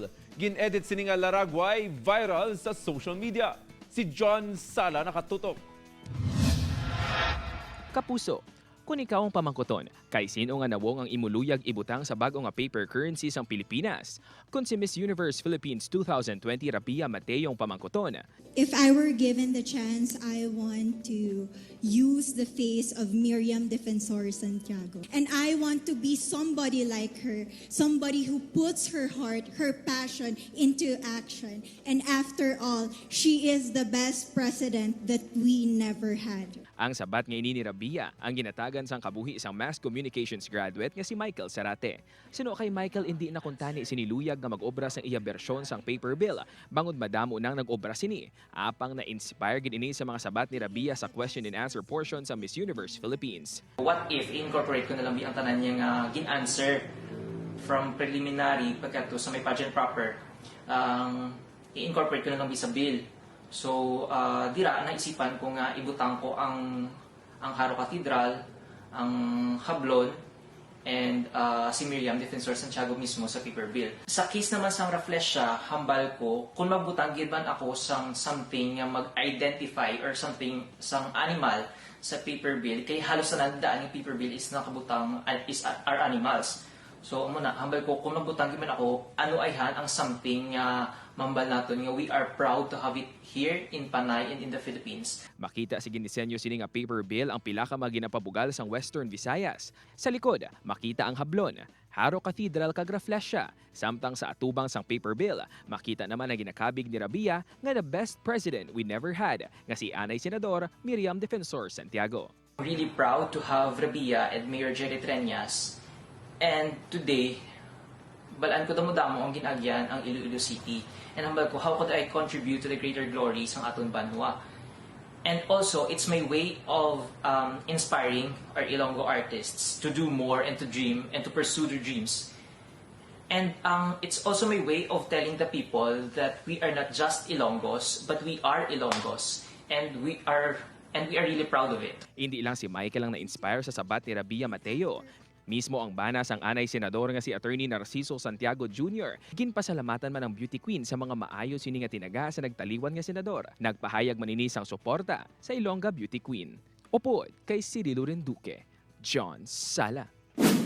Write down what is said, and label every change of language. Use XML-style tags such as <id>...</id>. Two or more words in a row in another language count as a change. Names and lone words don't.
<hil>Gin-edit sini nga laragway viral sa</hil> <en>social media.</en> <hil>Si John Sala nakatutok. Kapuso, kung ikaw ang pamangkoton, kay sino nga nawong ang imuluyag ibutang sa bago nga</hil> <en>paper currency</en> <hil>sang Pilipinas? Kung si Miss Universe Philippines 2020 Rabia Mateo ang pamangkoton,</hil> <en>If I were given the chance, I want to use the face of Miriam Defensor Santiago. And I want to be somebody like her, somebody who puts her heart, her passion into action. And after all, she is the best president that we never had.</en> <hil>ang sabat nga ini ni Rabia ang ginatagan sang kabuhi isang</hil> <en>mass communications graduate</en> <hil>nga si Michael Sarate. Sino kay Michael hindi na kuntani siniluyag nga mag-obra sang iya bersyon sang</hil> <en>paper bill</en> <hil>bangod madamo nang nag-obra sini. Apang na-inspire gid ini sa mga sabat ni Rabia sa</hil> <en>question and answer portion</en> <hil>sa Miss Universe Philippines.</hil> <en>What if incorporate</en> <hil>ko na lang ang tanan niya nga gin-answer</hil> <en>from preliminary</en> <hil>pagkato sa may</hil> <en>pageant proper,</en> <hil>i-incorporate ko na lang sa bill. So, dira, naisipan ko nga ibutang ko ang Haro Cathedral, ang Hablon, and si Miriam Defensor Santiago mismo sa</hil> <en>paper bill.</en> <hil>Sa case naman sang Rafflesia, hambal ko, kung magbutang giban ako sang something nga mag-identify or something sang animal sa</hil> <en>paper bill,</en> <hil>kay halos na nandaan yung</hil> <en>paper bill</en> <hil>is nakabutang</hil> <en>is our animals.</en> <hil>So, muna, hambal ko, kung magbutang giban ako, ano ay ang something nga mambal natin nga</hil> <en>we are proud to have it here in Panay and in the Philippines.</en> <hil>Makita si ginisenyo sini nga</hil> <en>paper bill</en> <hil>ang pila ka mga ginapabugal sang Western Visayas. Sa likod, makita ang Hablon, Haro Cathedral kag Rafflesia. Samtang sa atubang sang</hil> <en>paper bill,</en> <hil>makita naman ang ginakabig ni Rabia nga</hil> <en>the best president we never had,</en> <hil>nga si anay Senador Miriam Defensor Santiago.</hil> <en>I'm really proud to have Rabia and Mayor Jerry Treñas. And today,</en> <hil>balaan ko damo-damo ang ginagyan ang Iloilo City. And hambal ko,</hil> <en>how could I contribute to the greater glory</en> <hil>sang aton banwa?</hil> <en>And also, it's my way of inspiring our Ilonggo artists to do more and to dream and to pursue their dreams. And it's also my way of telling the people that we are not just Ilonggos, but we are Ilonggos. And we are really proud of it.</en> <hil>Hindi lang si Michael ang na-inspire sa sabat ni Rabia Mateo. Mismo ang banas ang anay senador nga si Attorney Narciso Santiago Jr. Ginpasalamatan man ang</hil> <en>beauty queen</en> <hil>sa mga maayos sini nga tinaga sa nagtaliwan nga senador. Nagpahayag maninis ang suporta sa Ilongga Beauty Queen. Upod kay Cirilo Renduque, John Sala.</hil>